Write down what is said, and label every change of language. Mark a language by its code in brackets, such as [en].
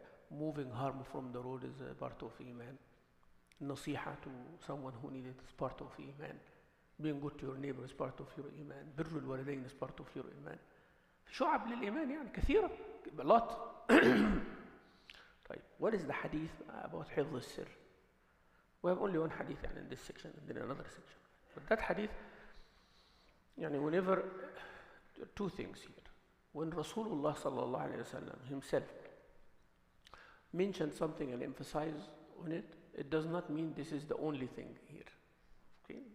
[en] Moving harm from the road is a part of iman. Nasiha to someone who needs it is part of iman. Being good to your neighbor is part of your iman. [ar] بر الوالدين [en] is part of your iman. [ar] شعب للإيمان يعني كثيرة, [en] a lot. طيب, what is the hadith about [ar] حفظ السر? [en] We have only one hadith يعني in this section and then another section. But that hadith, يعني whenever, two things here. When Rasulullah sallallahu alayhi wa sallam himself mentioned something and emphasized on it, it does not mean this is the only thing here. Okay?